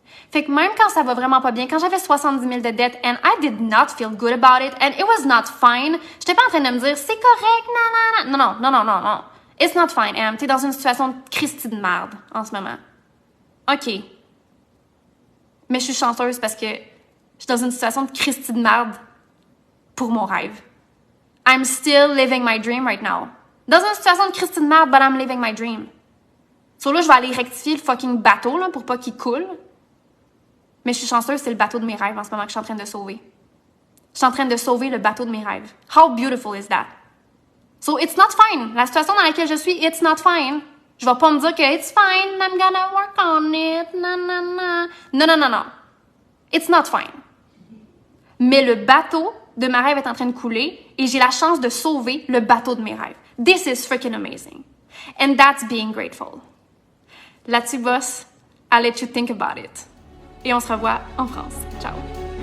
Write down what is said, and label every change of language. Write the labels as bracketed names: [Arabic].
[French] Fait que même quand ça va vraiment pas bien, quand j'avais 70 000 de dettes, [English] and I did not feel good about it, and it was not fine, [French] j'étais pas en train de me dire, c'est correct, non. [English] It's not fine, Em. [French] T'es dans une situation de Christie de merde en ce moment. OK. Mais je suis chanceuse parce que je suis dans une situation de Christie de merde pour mon rêve. [English] I'm still living my dream right now. [French] Dans une situation de Christie de merde, [English] but I'm living my dream. [French] So là, je vais aller rectifier le fucking bateau là, pour pas qu'il coule. Mais je suis chanceuse, c'est le bateau de mes rêves en ce moment que je suis en train de sauver. Je suis en train de sauver le bateau de mes rêves. [English] How beautiful is that? So it's not fine. [French] La situation dans laquelle je suis, [English] it's not fine. [French] Je vais pas me dire que [English] it's fine, I'm gonna work on it, Non. It's not fine. [French] Mais le bateau de ma rêve est en train de couler et j'ai la chance de sauver le bateau de mes rêves. [English] This is freaking amazing. And that's being grateful. [French] Là-dessus, boss, [English] I'll let you think about it. [French] Et on se revoit en France. Ciao!